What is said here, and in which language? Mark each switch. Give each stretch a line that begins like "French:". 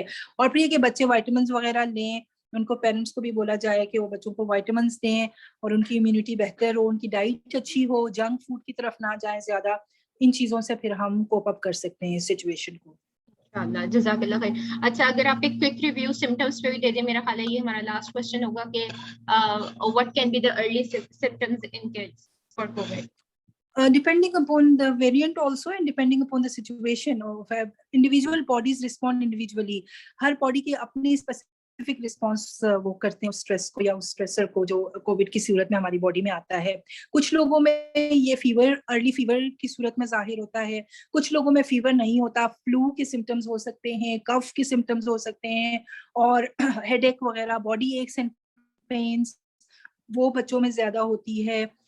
Urdu: اور پھر یہ کہ بچے وائٹامنس وغیرہ لیں, ان کو پیرنٹس کو بھی بولا جائے کہ وہ بچوں کو وائٹامنس دیں اور ان کی امیونٹی بہتر ہو, ان کی ڈائٹ اچھی ہو, جنک فوڈ کی طرف نہ جائیں زیادہ. ان چیزوں سے پھر ہم کوپ اپ کر سکتے ہیں اس سچویشن کو. جزاک اللہ خیر. اچھا, اگر آپ ایک کوئک ریویو سمپٹمس پہ بھی دے دیں, میرا خیال ہے یہ ہمارا لاسٹ کوسچن ہوگا کہ
English: what can be the early symptoms in kids for COVID? Depending upon the variant also and depending upon the situation of individual bodies respond individually.
Urdu: Hare body کی اپنی اسپیسیفک رسپانس وہ کرتے ہیں اس stress کو یا اس stressor کو جو Covid کی صورت میں ہماری باڈی میں آتا ہے. کچھ لوگوں میں یہ فیور ارلی فیور کی صورت میں ظاہر ہوتا ہے, کچھ لوگوں میں فیور نہیں ہوتا, فلو کے سمٹمز ہو سکتے ہیں, کف کے سمٹمز ہو سکتے ہیں, اور ہیڈ ایک وغیرہ, باڈی ایکس اینڈ پینس وہ بچوں میں زیادہ ہوتی ہے.